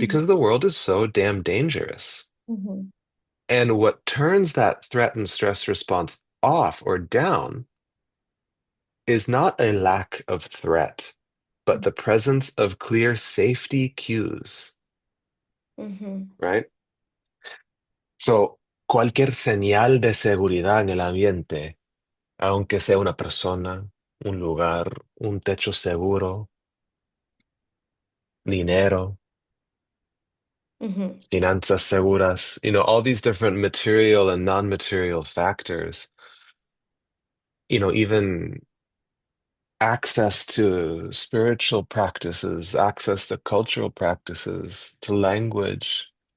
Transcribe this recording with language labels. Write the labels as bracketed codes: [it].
[en] because the world is so damn dangerous. Mhm. And what turns that threat and stress response off or down is not a lack of threat, but the presence of clear safety cues, Mhm. right? [es] So, cualquier señal de seguridad en el ambiente, aunque sea una persona, un lugar, un techo seguro, dinero, Mhm. finanzas seguras, [en] all these different material and non-material factors, even access to spiritual practices, access to cultural practices, to language.